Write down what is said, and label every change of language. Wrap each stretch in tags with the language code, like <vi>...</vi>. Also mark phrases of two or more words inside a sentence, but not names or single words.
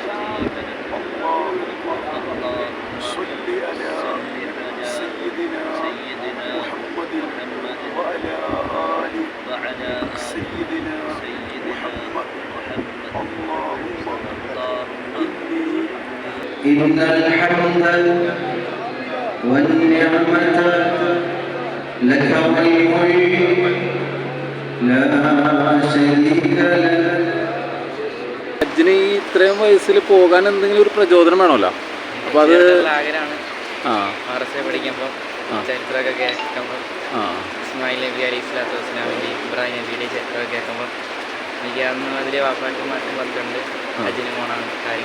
<ar>اللهم صل على سيدنا محمد وعلى آل سيدنا محمد. اللهم إن الحمد والنعمة لك والملك لا شريك لك.</ar> <ml>ഹജ്ജിന് ഈ ഇത്രയും വയസ്സിൽ പോകാൻ എന്തെങ്കിലും ഒരു പ്രചോദനം വേണമല്ലോ. അപ്പോൾ അത് ആഗ്രഹമാണ്. പഠിക്കുമ്പോൾ ചരിത്രമൊക്കെ കേൾക്കുമ്പോൾ ഇസ്മായിൽ നബി</ml> <ar>عليه الصلاة والسلام</ar> <ml>ഇബ്രാഹിം നബിയുടെ ചരിത്രമൊക്കെ കേൾക്കുമ്പോൾ എനിക്ക് അന്ന് അതിൽ വാപ്പാട്ടും മാറ്റും പറഞ്ഞിട്ടുണ്ട് ഹജ്ജിന് പോകണ കാര്യങ്ങൾ.</ml>